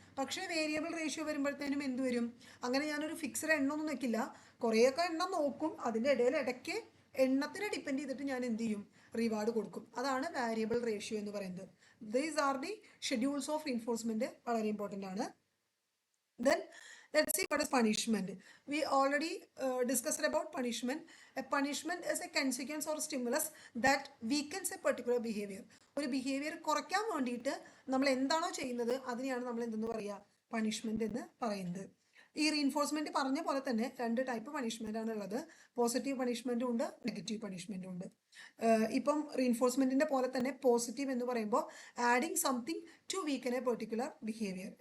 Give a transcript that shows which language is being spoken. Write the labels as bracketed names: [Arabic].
[Malayalam] പക്ഷേ variable ratio വരുമ്പോഴത്തേനും എന്ത് വരും, അങ്ങനെ ഞാനൊരു ഫിക്സഡ് എണ്ണമൊന്നും വെക്കില്ല, കുറേയൊക്കെ എണ്ണം നോക്കും, അതിൻ്റെ ഇടയ്ക്ക് എണ്ണത്തിനെ ഡിപ്പെൻഡ് ചെയ്തിട്ട് ഞാൻ എന്ത് ചെയ്യും, റിവാർഡ് കൊടുക്കും. അതാണ് വാരിയബിൾ റേഷ്യോ എന്ന് പറയുന്നത്. [English] these are the schedules of reinforcement, [Malayalam] വളരെ ഇമ്പോർട്ടൻ്റ് ആണ്. [English] Then let's see what is punishment. We already discussed about punishment. A punishment is a consequence or stimulus that weakens a particular behavior. [Malayalam] ഒരു behaviour കുറയ്ക്കാൻ വേണ്ടിയിട്ട് നമ്മൾ എന്താണോ ചെയ്യുന്നത് അതിനെയാണ് നമ്മൾ എന്തെന്ന് പറയുക, പണിഷ്മെന്റ് എന്ന് പറയുന്നത്. ഈ റീഇൻഫോഴ്സ്മെന്റ് പറഞ്ഞ പോലെ തന്നെ 2 ടൈപ്പ് പണിഷ്മെന്റ് ആണ് ഉള്ളത്. പോസിറ്റീവ് പണിഷ്മെന്റും ഉണ്ട്, നെഗറ്റീവ് പണിഷ്മെന്റും ഉണ്ട്. ഇപ്പം റീഇൻഫോഴ്സ്മെന്റിന്റെ പോലെ തന്നെ പോസിറ്റീവ് എന്ന് പറയുമ്പോൾ [English] Adding something to weaken a particular behaviour.